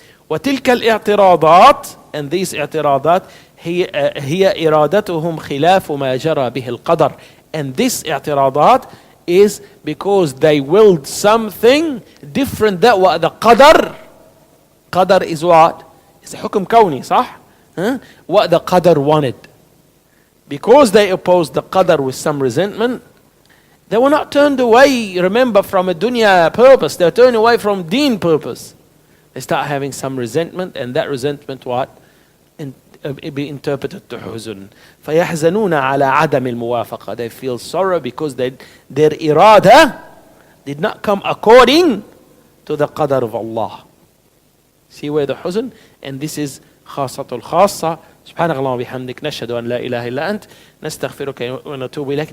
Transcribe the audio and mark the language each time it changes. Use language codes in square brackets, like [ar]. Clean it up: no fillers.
[ar] وتلك الاعتراضات, [en] and these [ar] اعتراضات هي إرادتهم خلاف ما جرى به القدر. [en] And this اعتراضات is because they willed something different than what the qadar. Qadar is what? It's a hukum kawni, صح? What the qadar wanted. Because they opposed the qadar with some resentment, they were not turned away, remember, from a dunya purpose. They're turned away from deen purpose. They start having some resentment, and that resentment what? It be interpreted to huzn. [ar] فَيَحْزَنُونَ عَلَى عَدَمِ الْمُوَافَقَةِ. [en] They feel sorrow because their irada did not come according to the qadar of Allah. See where the huzn? And this is [ar] خاصة الخاصة. سبحانك اللهم وبحمدك نشهد أن لا إله إلا أنت نستغفرك ونتوب إليك.